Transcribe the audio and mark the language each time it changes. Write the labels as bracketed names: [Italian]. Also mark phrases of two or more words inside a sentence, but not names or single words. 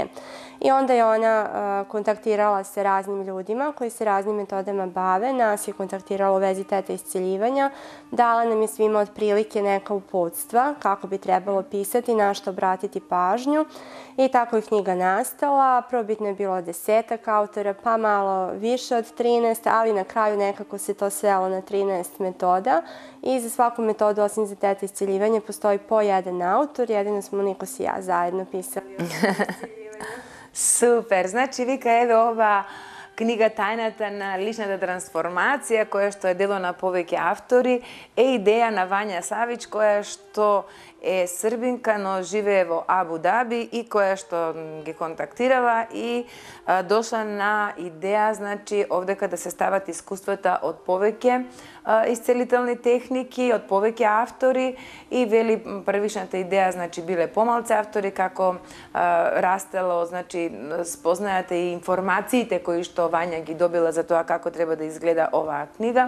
[Serbian] I onda je ona kontaktirala sa raznim ljudima koji se raznim metodama bave, nas je kontaktirala u vezi teta isceljivanja, dala nam je svima otprilike neka uputstva kako bi trebalo pisati, na što obratiti pažnju i tako je knjiga nastala. Prvobitno je bilo 10 autora, pa malo više od 13, ali na kraju nekako se to svelo na 13 metoda i za svaku metodu, osim za teta isceljivanja, postoji po jedan autor, jedino smo Nikos i ja zajedno pisali. [Macedonian] Супер, значи вика еве ова книга Тајната на личната трансформација, која што е дело на повеќе автори, е идеја на Вања Савиќ, која што е србинка, но живее во Абу Даби и која што ги контактирала и дошла на идеја, значи, овдека да се стават искуствата од повеќе исцелителни техники, од повеќе автори и вели првичната идеја, значи, биле помалце автори, како растело, значи, спознајата и информациите кои што Вања ги добила за тоа како треба да изгледа оваа книга.